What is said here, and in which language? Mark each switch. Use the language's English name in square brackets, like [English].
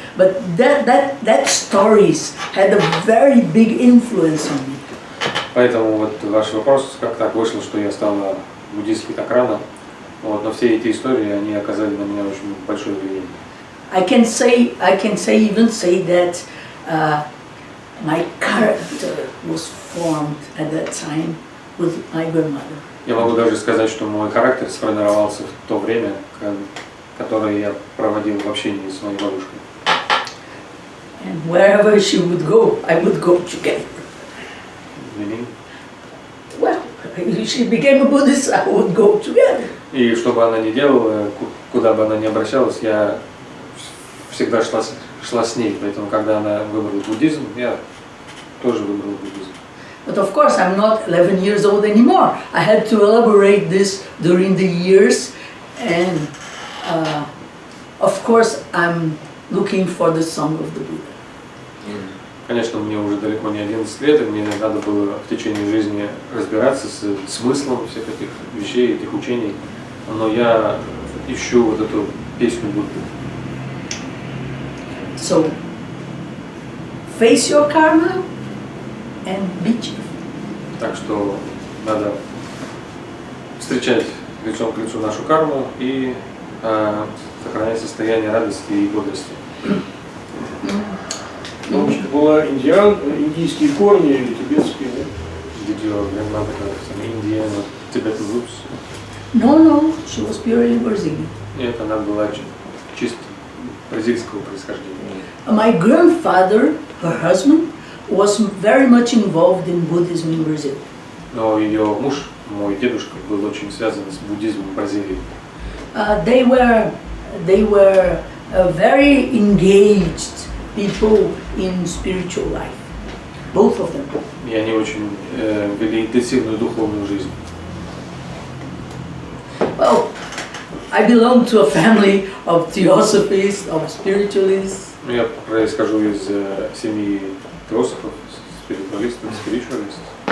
[English] But that stories had a very big influence on me. [Russian] Поэтому вот ваш вопрос, как так вышло, что я стала буддисткой так рано, вот, но все эти истории, они оказали на меня очень большое влияние. [English] I can even say that my character was formed at that time with my grandmother. [Russian] Я могу даже сказать, что мой характер сформировался в то время, которое я проводил в общении с моей бабушкой. [English] And wherever she would go, I would go together. Well, if she became a Buddhist, I would go together. [Russian] И что бы она ни делала, куда бы она ни обращалась, я всегда шла с ней. Поэтому, когда она выбрала буддизм, я тоже выбрал буддизм. [English] But of course, I'm not 11 years old anymore. I had to elaborate this during the years, and of course, I'm looking for the song of the Buddha. [Russian] Конечно, мне уже далеко не 11 лет, и мне надо было в течение жизни разбираться с смыслом всех этих вещей, этих учений, но я ищу вот эту песню Будды. [English] So, face your karma and be cheerful. [Russian] Так что надо встречать лицом к лицу нашу карму и сохранять состояние радости и бодрости. Бабушка была индийские корни или тибетские, да? [English] Did your grandmother have some Indian or Tibetan roots? No, she was purely Brazilian. [Russian] Нет, она была чисто бразильского происхождения. [English] My grandfather, her husband, was very much involved in Buddhism in Brazil. [Russian] Но ее муж, мой дедушка, был очень связан с буддизмом в Бразилии. [English] They were very engaged people in spiritual life, both of them. [Russian] И они очень вели интенсивную духовную жизнь. [English] Well, I belong to a family of theosophists, of spiritualists. [Russian] Я происхожу из семьи теософов, спиритуалистов, спиритуалистов.